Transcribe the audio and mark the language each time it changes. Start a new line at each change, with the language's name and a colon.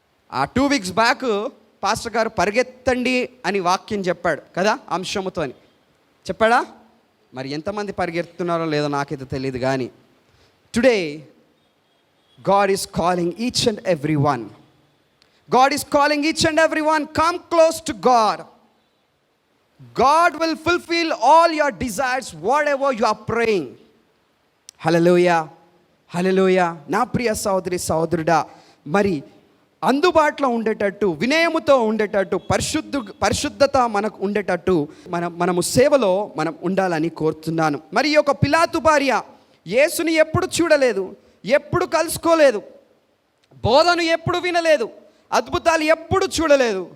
Telugu: ఆ
English: 2 weeks
Telugu: back pastor గారు పరిగెత్తండి అని వాక్యం చెప్పాడు కదా, అంశముతో అని చెప్పాడా? మరి ఎంతమంది పరిగెత్తున్నారో లేదో నాకైతే తెలియదు. కానీ
English: Today God is calling each and every one. God is calling each and everyone, come close to God. God will fulfill all your desires, whatever you are praying. Hallelujah, hallelujah.
Telugu: నా ప్రియ సహోదరి సహోదరుడా, మరి అందుబాటులో ఉండేటట్టు, వినయముతో ఉండేటట్టు, పరిశుద్ధత మనకు ఉండేటట్టు మనము సేవలో మనం ఉండాలని కోరుతున్నాను. మరి ఈ యొక్క పిలాతు భార్య యేసుని ఎప్పుడు చూడలేదు, ఎప్పుడు కలుసుకోలేదు, బోధను ఎప్పుడు వినలేదు, అద్భుతాలు ఎప్పుడు చూడలేదు.